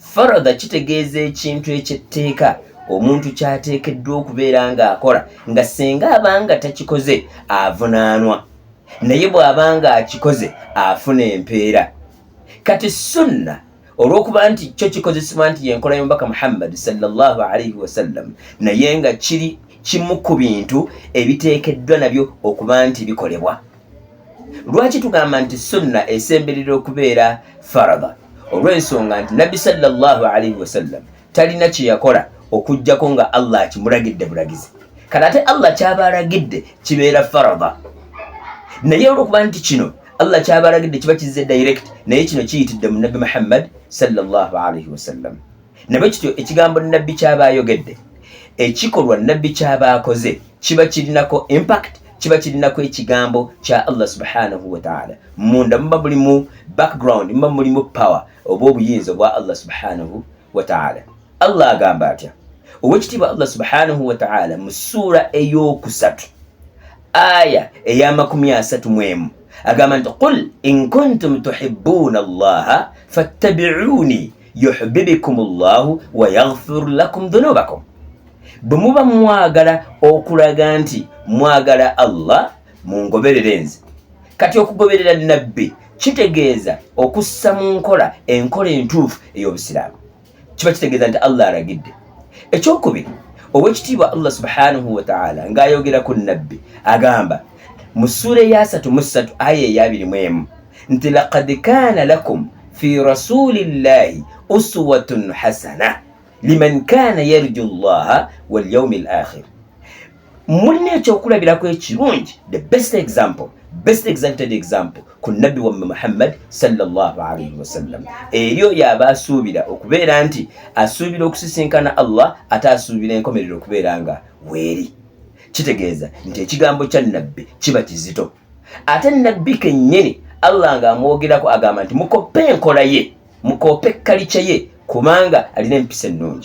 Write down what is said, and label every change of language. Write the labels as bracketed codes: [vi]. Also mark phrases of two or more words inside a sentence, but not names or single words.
[lg] Faradha kitegeeza ekintu ekyetteeka omuntu kyateekeddwa okubeera ng'akola nga singa abanga takikoze avunaanwa, naye bw'abanga akikoze afuna empeera. Kati sunna olw'okuba nti kyo kikozesebwa nti yenkola y'omubaka Muhammad [ar] صلى الله عليه وسلم, [lg] naye nga kiri kimu ku bintu ebiteekeddwa nabyo okuba nti bikolebwa. Lwaki tugamba nti sunna esemberera okubeera faradha? Olw'ensonga nti nabbi [ar] صلى الله عليه وسلم [lg] talina kye yakola okujjako nga Allah akimulagidde bulagizi. Kati ate Allah kyaba alagidde kibeera faradha, naye olw'okuba nti kino Allah kyaba alagidde kiba kizze direct, naye kino kiyitidde mu nabbi Muhammad [ar] صلى الله عليه وسلم. [lg] Nabwe kityo ekigambo nabbi kyaba ayogedde, ekikolwa nabbi kyaba akoze kiba kirinako impact, kiba kirinako ekigambo kya [ar] الله سبحانه وتعالى. [lg] Munda muba mulimu background, muba mulimu power oba obuyinza obwa [ar] الله سبحانه وتعالى. [lg] Allah agamba atya, owekitiibwa [ar] الله سبحانه وتعالى [lg] mu ssuura ey'okusatu aya eya31 agamba nti [ar] قل إن كنتم تحبون الله فاتبعوني يحببكم الله ويغفر لكم ذنوبكم. [lg] Bwe muba mwagala okulaga nti mwagala Allah, mungoberere nze. Kati okugoberera nabbi kitegeeza okussa mu nkola enkola entuufu ey'obusiraamu. Kiba kitegeeza nti Allah alagidde. Ekyokubiri, owekitiibwa [ar] الله سبحانه وتعالى [lg] ng'ayogera ku nabbi agamba mu ssuura eya 33 aya eya 21 nti [ar] لقد كان لكم في رسول الله أسوة حسنة لمن كان يرجو الله واليوم الآخر. [lg] Mulina ekyokulabirako ekirungi, [en] the best exalted example [lg] ku nabbi wamme Muhammad [ar] صلى الله عليه وسلم. [lg] Eryo yaba asuubira okubeera nti asuubira okusisinkana Allah ate asuubira enkomerero okubeera nga weeri. Kitegeeza nti ekigambo kya nabbi kiba kizito. Ate nabbi kennyini Allah ng'amwogerako agamba nti mukoppe enkola ye, mukoppe kalicha ye, kubanga alina empisa ennungi.